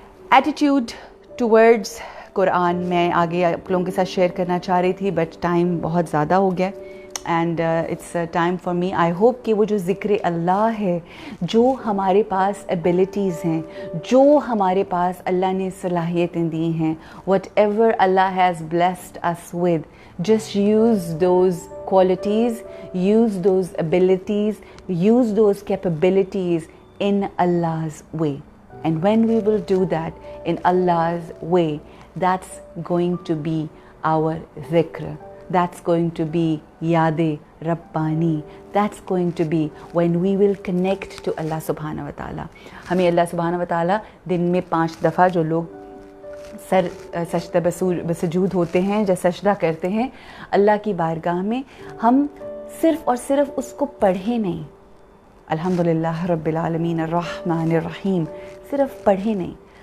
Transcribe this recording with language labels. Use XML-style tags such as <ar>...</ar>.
<en>attitude towards قرآن</en> <ur>میں آگے آپ لوگوں کے ساتھ شیئر کرنا چاہ رہی تھی،</ur> <en>but time</en> <ur>بہت زیادہ ہو گیا،</ur> <en>And it's time for me. I hope</en> <ur>کہ وہ جو ذکر اللہ ہے، جو ہمارے پاس ایبلٹیز ہیں، جو ہمارے پاس اللہ نے صلاحیتیں دی ہیں،</ur> <en>Whatever اللہ has blessed us with, just use those qualities, use those abilities, use those capabilities in Allah's way. And when we will do that in Allah's way, that's going to be our dhikr. That's going to be Yad Rabbani. That's going to be when we will connect to Allah subhanahu wa ta'ala.</en> <ur>ہمیں اللہ سبحانہ و تعالیٰ دن میں 5 دفعہ جو لوگ سجدہ بسجود ہوتے ہیں، جو سجدہ کرتے ہیں اللہ کی بارگاہ میں، ہم صرف اور صرف اس کو پڑھیں نہیں، الحمدللہ رب العالمین الرحمن الرحیم صرف پڑھیں نہیں،</ur>